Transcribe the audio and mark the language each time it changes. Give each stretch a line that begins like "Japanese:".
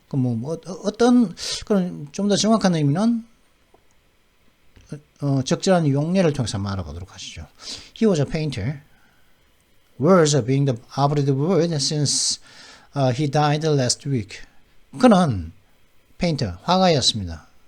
Korean: 그럼 어떤 그런 좀 더 정확한 의미는 적절한 용례를 통해서 한번 알아보도록 하시죠.
English: He was a painter. Was being the operative word since he died last week.
Korean: 그는 페인터, 화가였습니다.